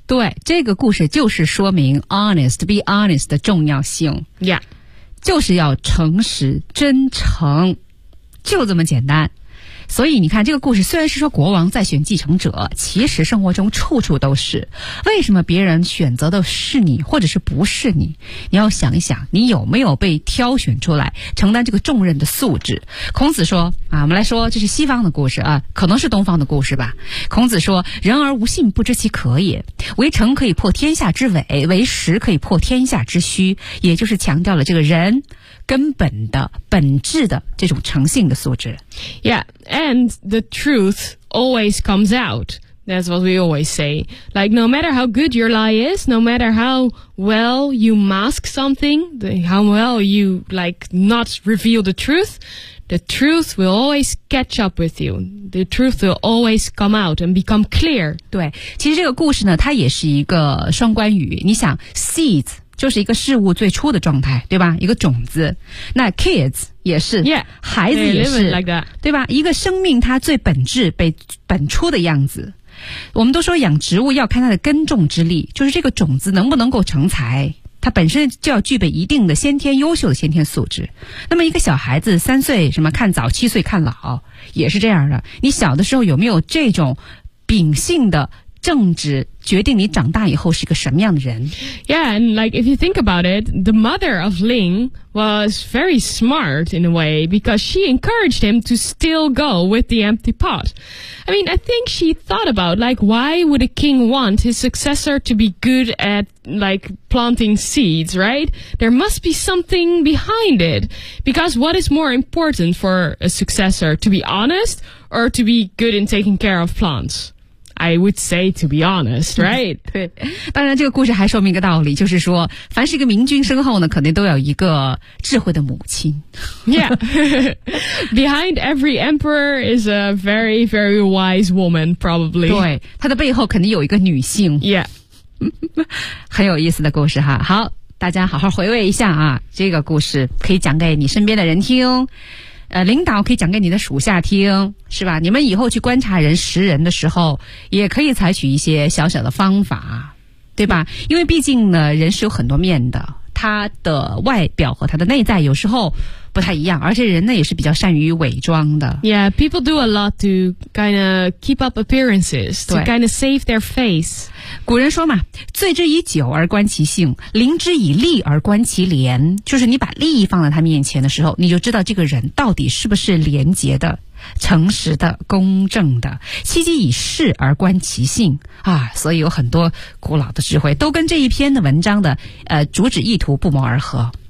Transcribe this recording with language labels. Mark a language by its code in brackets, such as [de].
[zh] 对，这个故事就是说明 [en] honest, be honest [zh] 的重要性。 [en] Yeah. [zh] 就是要诚实，真诚，就这么简单。所以你看这个故事虽然是说国王在选继承者，其实生活中处处都是。为什么别人选择的是你或者是不是你，你要想一想你有没有被挑选出来承担这个重任的素质。孔子说啊，我们来说这是西方的故事啊，可能是东方的故事吧。孔子说，人而无信不知其可也，为诚可以破天下之伪，为实可以破天下之虚，也就是强调了这个人根本的本质的这种诚信的素质。 [en] Yeah, and the truth always comes out. That's what we always say. Like, no matter how good your lie is, no matter how well you mask something, how well you, like, not reveal the truth will always catch up with you. The truth will always come out and become clear. [zh] 对，其实这个故事呢，它也是一个双关语。你想 seeds就是一个事物最初的状态，对吧？一个种子。那 kids 也是 [en] yeah, [zh] 孩子也是、 [en] like、 [zh] 对吧，一个生命它最本质被本初的样子。我们都说养植物要看它的耕种之力，就是这个种子能不能够成材，它本身就要具备一定的先天优秀的先天素质。那么一个小孩子三岁什么看早七岁看老也是这样的，你小的时候有没有这种秉性的正直决定你长大以后是个什么样的人。 [en] Yeah, and like if you think about it, the mother of Ling was very smart in a way because she encouraged him to still go with the empty pot. I mean, I think she thought about like why would a king want his successor to be good at like planting seeds, right? There must be something behind it. Because what is more important for a successor, to be honest or to be good in taking care of plants? I would say to be honest, right? [zh] 对，当然这个故事还说明一个道理，就是说凡是一个明君身后呢，肯定都有一个智慧的母亲。 [en] Yeah. Behind every emperor is a very, very wise woman, probably. [zh] 对，他的背后肯定有一个女性。 [en] Yeah. [zh] 很有意思的故事哈。好，大家好好回味一下啊，这个故事可以讲给你身边的人听。领导可以讲给你的属下听，是吧？你们以后去观察人识人的时候，也可以采取一些小小的方法，对吧？因为毕竟呢，人是有很多面的，他的外表和他的内在有时候不太一样，而且人呢也是比较善于伪装的。 [en] Yeah, people do a lot to kind of keep up appearances, to kind of save their face. [zh] 古人说嘛，醉之以酒而观其性，临之以利而观其廉，就是你把利益放在他面前的时候，你就知道这个人到底是不是廉洁的、诚实的、公正的，其机以事而观其性啊，所以有很多古老的智慧都跟这一篇的文章的主旨意图不谋而合。